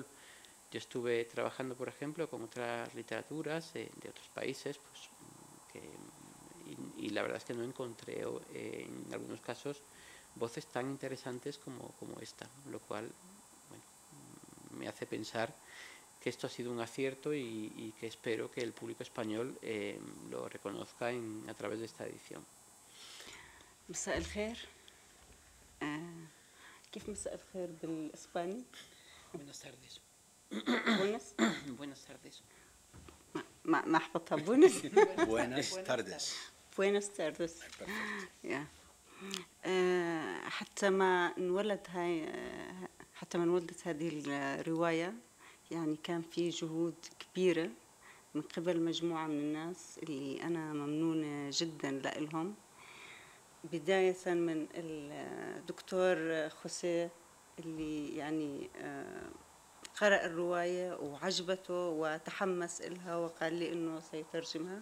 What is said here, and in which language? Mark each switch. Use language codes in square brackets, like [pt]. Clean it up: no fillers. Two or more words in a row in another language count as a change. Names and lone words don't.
[es] Yo estuve trabajando, por ejemplo, con otras literaturas de otros países, pues, y la verdad es que no encontré en algunos casos voces tan interesantes como esta, lo cual, bueno, me hace pensar que esto ha sido un acierto y que espero que el público español lo reconozca a través de esta edición. [ar] مساء الخير. كيف مساء الخير بالإسباني؟ [es] Buenas tardes. [ar] بونس؟ [es] Buenas tardes. [ar] ما أحبطها بونس؟ [es] Buenas tardes. Buenas tardes. [ar] حتى ما انولدت هذه الرواية، يعني كان في جهود كبيرة من قبل مجموعة من الناس اللي أنا ممنونة جدا لهم، بداية من الدكتور خوسيه اللي يعني قرأ الرواية وعجبته وتحمس إلها وقال لي إنه سيترجمها.